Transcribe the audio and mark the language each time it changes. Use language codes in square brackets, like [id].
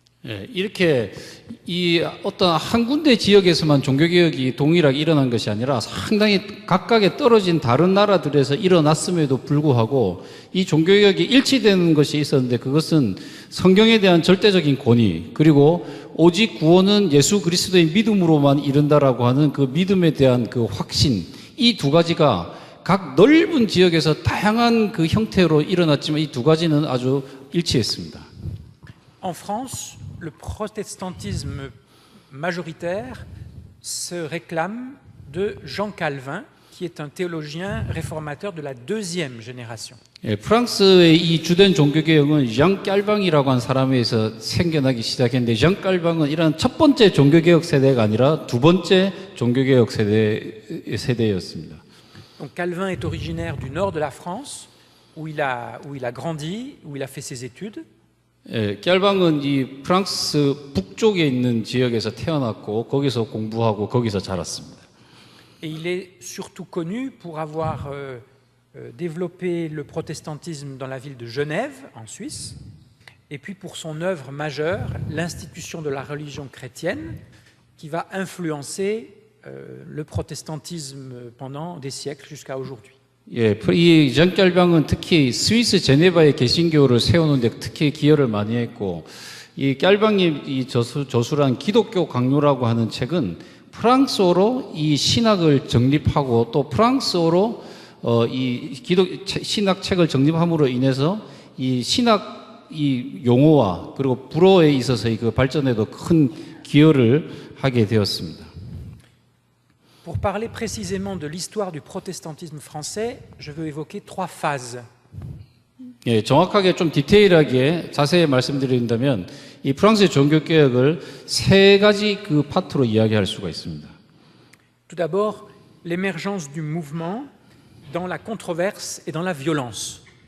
[ko] 예, 이렇게 이 어떤 한 군데 지역에서만 종교개혁이 동일하게 일어난 것이 아니라 상당히 각각의 떨어진 다른 나라들에서 일어났음에도 불구하고 이 종교개혁이 일치되는 것이 있었는데 그것은 성경에 대한 절대적인 권위, 그리고 오직 구원은 예수 그리스도의 믿음으로만 이른다라고 하는 그 믿음에 대한 그 확신, 이 두 가지가 각 넓은 지역에서 다양한 그 형태로 일어났지만 이 두 가지는 아주 일치했습니다. [fr] En France, le protestantisme majoritaire se réclame de Jean Calvin, qui est un théologien réformateur de la deuxième génération. [ko] 예, 프랑스의 이 주된 종교개혁은 장 깔방이라고 하는 사람에서 생겨나기 시작했는데 장 깔방은 이런 첫 번째 종교개혁 세대가 아니라 두 번째 종교개혁 세대였습니다. [fr] Donc Calvin est originaire du nord de la France, où il a grandi, où il a fait ses études. [ko] 예, 깔방은 이 프랑스 북쪽에 있는 지역에서 태어났고 거기서 공부하고 거기서 자랐습니다. [fr] Et il est surtout connu pour avoir développé le protestantisme dans la ville de Genève, en Suisse, et puis pour son œuvre majeure, l'institution de la religion chrétienne, qui va influencer le protestantisme pendant des siècles jusqu'à aujourd'hui. [ko] 예, 이 장 깔방은 특히 스위스 제네바의 개신교를 세우는데 특히 기여를 많이 했고, 이 깔방이 이 저술한 기독교 강요라고 하는 책은 프랑스어로 이 신학을 정립하고 또 프랑스어로 이 신학 책을 정립함으로 인해서 이 신학 이 용어와 그리고 불어에 있어서의 그 발전에도 큰 기여를 하게 되었습니다. [fr] Pour parler précisément de l'histoire du protestantisme français, je veux évoquer trois phases. [ko] 예, 정확하게 좀 디테일하게 자세히 말씀드린다면 이 프랑스의 종교개혁을 세 가지 그 파트로 이야기할 수가 있습니다. [fr] Tout d'abord, l'émergence du mouvement dans la controverse et dans la violence.